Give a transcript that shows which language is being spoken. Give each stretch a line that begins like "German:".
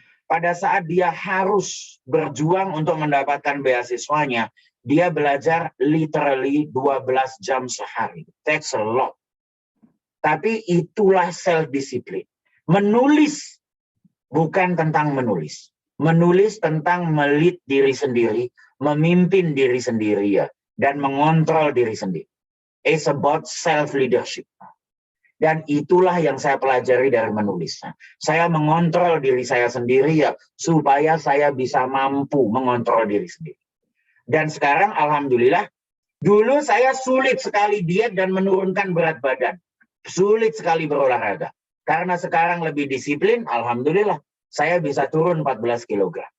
Indonesian: Pada saat dia harus berjuang untuk mendapatkan beasiswanya, dia belajar literally 12 jam sehari.
English: That's a lot.
Indonesian: Tapi itulah self-discipline. Menulis bukan tentang menulis. Menulis tentang melit diri sendiri, memimpin diri sendiri ya. dan mengontrol diri sendiri.
English: It's about self-leadership.
Indonesian: Dan itulah yang saya pelajari dari menulis. Saya mengontrol diri saya sendiri ya, supaya saya bisa mampu mengontrol diri sendiri. Dan sekarang alhamdulillah, dulu saya sulit sekali diet dan menurunkan berat badan. Sulit sekali berolahraga. Karena sekarang lebih disiplin, alhamdulillah, saya bisa turun 14 kg.